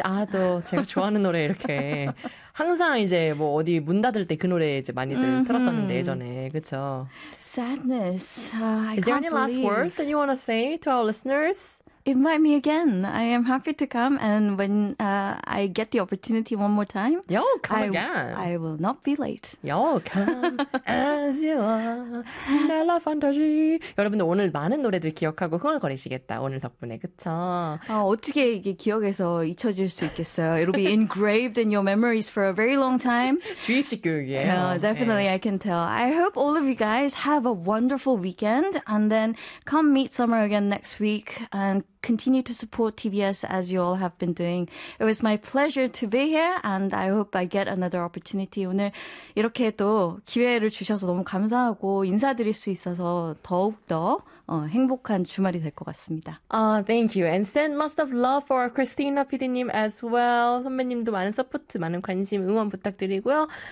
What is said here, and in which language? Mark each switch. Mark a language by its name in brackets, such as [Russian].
[Korean] 아, 또 제가 좋아하는 노래 이렇게 항상 이제 뭐 어디 문 닫을 때 그 노래 이제 많이들 틀었었는데 예전에 그쵸? [English] Sadness. Is there any last words that you want to say to our listeners? Invite me again. I am happy to come, and when I get the opportunity one more time, yo, come again. I will not be late. Yo, come as you are. Bella Fantasy. [Korean] 여러분들 오늘 많은 노래들 기억하고 흥얼거리시겠다 오늘 덕분에 그쵸? 어떻게 이게 기억에서 잊혀질 수 있겠어요? [English] It'll be engraved in your memories for a very long time. [Korean] 주입식 교육이에요. [English] Definitely, [Korean] 네. [English] I can tell. I hope all of you guys have a wonderful weekend, and then come meet Summer again next week and. Continue to support TBS as you all have been doing. It was my pleasure to be here, and I hope I get another opportunity. [Korean] 오늘 이렇게 또 기회를 주셔서 너무 감사하고 인사드릴 수 있어서 더욱더 행복한 주말이 될 것 같습니다. [English] Thank you. And send lots of love for Christina PD님 as well. [Korean] 선배님도 많은 서포트, 많은 관심, 응원 부탁드리고요.